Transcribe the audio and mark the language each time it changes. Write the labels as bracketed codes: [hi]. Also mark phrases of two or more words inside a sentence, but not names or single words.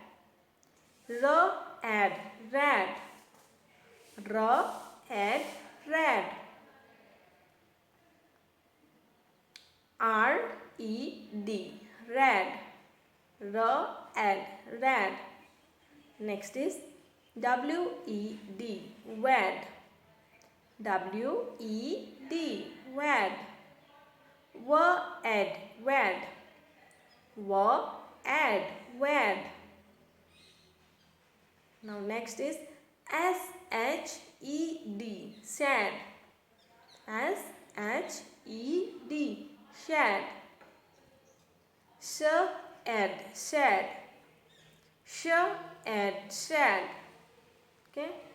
[en] R-ed, rad. R-ed, rad. R-E-D, rad. R-ed, rad. Next is W-E-D, wad. W-E-D, wad. W-ed, wad. W-ed, wad. Now next is S-H-E-D, sad. S-H-E-D, shad. Sh-ed, shad. Sh-ed, shad. Okay.